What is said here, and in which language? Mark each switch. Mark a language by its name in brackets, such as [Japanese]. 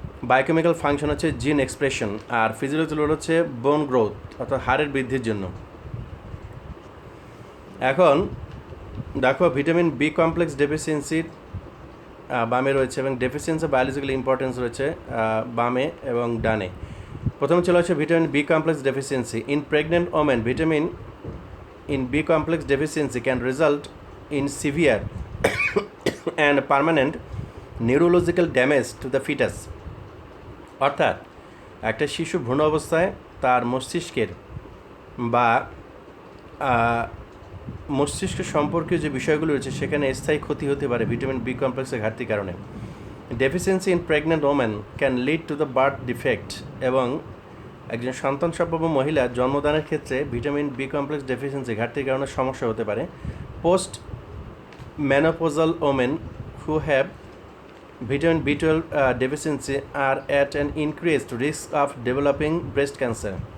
[Bangla] Biochemical function হচ্ছে জিন expression. আর physiological role হচ্ছে বোন গ্রোথ অর্থাৎ হাড়ের বৃদ্ধির জন্য। এখন দেখো ভিটামিন বি কমপ্লেক্স ডেফিসিয়েন্সির বামে রয়েছে এবং ডেফিসিয়েন্সি বায়োলজিক্যাল ইম্পর্টেন্স রয়েছে বামে এবং ডানে। প্রথমে চলে আসছে vitamin B complex deficiency. [English] In pregnant women vitamin in B complex deficiency can result in severe and permanent neurological damage to the fetus. [Bangla] অর্থাৎ একটা শিশু ভ্রূণ অবস্থায় তার মস্তিষ্কের বা মস্তিষ্ক সম্পর্কীয় যে বিষয়গুলো রয়েছে সেখানে স্থায়ী ক্ষতি হতে পারে ভিটামিন বি কমপ্লেক্সের ঘাটতির কারণে। [English] Deficiency in pregnant women can lead to the birth defect. [Bangla] এবং একজন সন্তান সম্ভব মহিলা জন্মদানের ক্ষেত্রে ভিটামিন বি কমপ্লেক্স ডেফিসিয়েন্সি ঘাটতির কারণে সমস্যা হতে পারে। [English] Post menopausal women who have vitamin বি12 deficiency are at an increased risk of developing breast cancer.